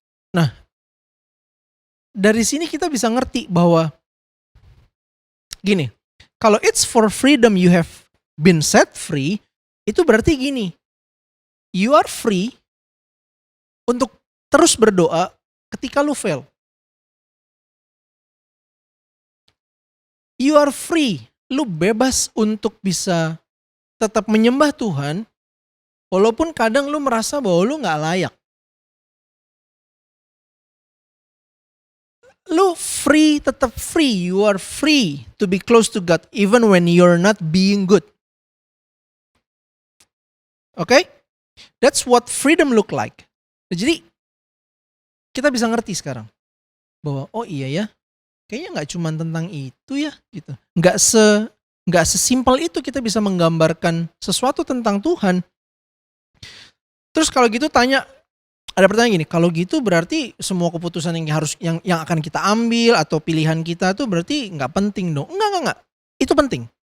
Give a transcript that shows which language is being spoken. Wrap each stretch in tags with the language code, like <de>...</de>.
<id>Nah, dari sini kita bisa ngerti bahwa gini, kalau</id> <en>it's for freedom you have been set free,</en> <id>itu berarti gini,</id> <en>you are free</en> <id>untuk terus berdoa ketika lu fail.</id> <en>You are free,</en> <id>lu bebas untuk bisa tetap menyembah Tuhan, walaupun kadang lu merasa bahwa lu gak layak. Lu free, tetap free,</id> <en>you are free to be close to God even when you're not being good. Okay? That's what freedom look like.</en> <id>Jadi, kita bisa ngerti sekarang bahwa oh iya ya, kayaknya nggak cuma tentang itu ya gitu. Nggak sesimpel itu kita bisa menggambarkan sesuatu tentang Tuhan. Terus kalau gitu ada pertanyaan gini, kalau gitu berarti semua keputusan yang akan kita ambil atau pilihan kita tuh berarti nggak penting dong? Enggak. Itu penting.</id>